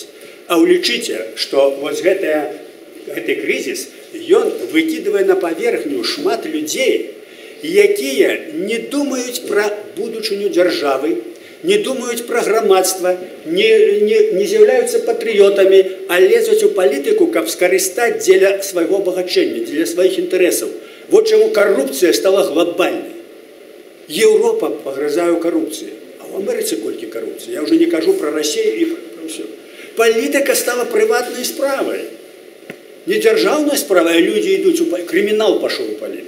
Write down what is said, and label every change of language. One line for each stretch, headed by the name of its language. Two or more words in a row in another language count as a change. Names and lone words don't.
Belarusian: А улічыце, што вось гэты крызіс, ён выкідвае на паверхню шмат людзей, якія не думаюць пра будучыню дзяржавы, не думаюць пра грамадства, не з'яўляюцца патрыётамі, а лезуць у палітыку, каб скарыстаць дзеля свайго багачэння, дзеля сваіх інтарэсаў.
Russian: Вот чему коррупция стала глобальной. Европа погрызае коррупцию. А в Америке колькі коррупции? Я уже не кажу про Россию и про все. Политика стала
Ukrainian: приватной справой.
Russian: Не
Ukrainian: державной справой,
Russian: а люди идут, криминал пошел в политику.